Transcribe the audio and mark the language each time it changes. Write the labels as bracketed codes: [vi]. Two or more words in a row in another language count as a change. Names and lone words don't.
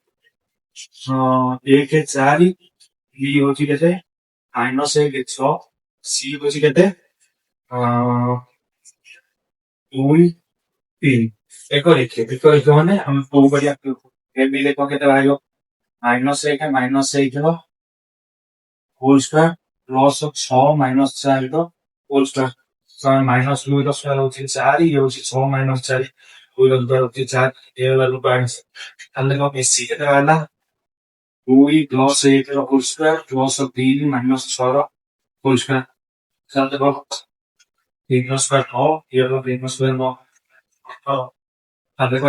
[or] 1 4 ବି ହଉଛି କେତେ ମାଇନସ 1 6 ସି ହଉଛି କେତେ 2 3 ଏକ ରେଖା ମାନେ ଆମେ କୋଉ କରିବା ଏ ବି ଲେଖ କେତେ ବାହାରିବ ମାଇନସ 1 ର [en] whole square [or] प्लस 6 माइनस 4 ର [en] whole square [or] माइनस 2 ର ସ୍କୋୟାର ହଉଛି 4 ଇଏ ହଉଛି 6 ମାଇନସ 4 2 ର ସ୍କୋୟାର ହଉଛି 4 ଏ ହେଲା ରୁଟ୍ 8 ତାହେଲେ କଣ ମିଶି କେତେ ବାହାରିଲା 2 ପ୍ଲସ 1 ର [en] whole square [or] ପ୍ଲସ 3 ମାଇନସ 6 ର [en] whole square [or] ତାହେଲେ କଣ 3 ର ସ୍କୋୟାର 9 ଇଏ ର 3 ର ସ୍କୋୟାର 9 ତାହେଲେ କଣ